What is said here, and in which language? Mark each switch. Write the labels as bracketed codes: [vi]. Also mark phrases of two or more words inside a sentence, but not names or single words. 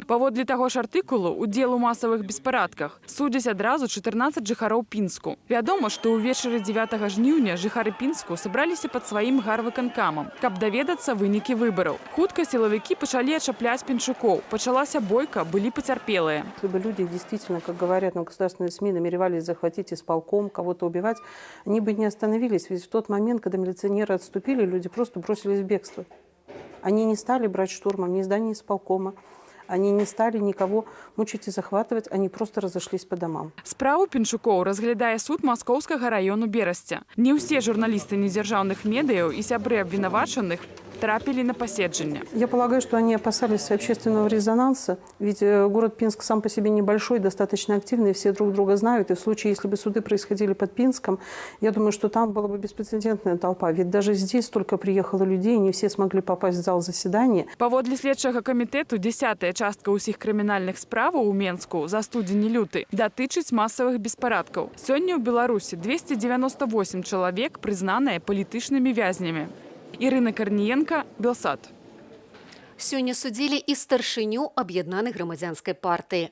[be] Паводле таго ж артыкулу, удзел у масавых беспарадках судзяць адразу 14 жыхароў Пінску. Вядома, што ўвечары 9 жніўня жыхары Пінску сабраліся пад сваім гарвыканкамам, каб даведацца вынікі выбараў. Хутка сілавікі пачалі ачапляць пінчукоў. Пачалася бойка, былі пацярпелыя. [ru] Если бы люди действительно, как говорят нам государственные СМИ, намеревались захватить исполком, кого-то убивать, они бы не остановились. Ведь в тот момент, когда милиционеры отступили, люди просто бросились в бегство. Они не стали брать штурмом ни здание исполкома, они не стали никого мучить и захватывать, они просто разошлись по домам. [be] Справу Пінчукоў разглядае суд Маскоўскага раёну Берасця. Не ўсе журналісты недзяржаўных медыяў і сябры абвінавачаных трапили на поседжение. [ru] Я полагаю, что они опасались общественного резонанса, ведь город Пинск сам по себе небольшой, достаточно активный, все друг друга знают, и в случае, если бы суды происходили под Пинском, я думаю, что там была бы беспрецедентная толпа, ведь даже здесь столько приехало людей, и не все смогли попасть в зал заседания. [be] Паводле следчага камітэту 10-я частка ўсіх крымінальных справаў у Менску за студзень-люты датычыць масавых беспарадкаў. Сёння ў Беларусі 298 чалавек прызнаныя палітычнымі вязнямі. Ірына Карніенка, Белсат. Сёння судзілі і старшыню аб'яднанай грамадзянскай партыі.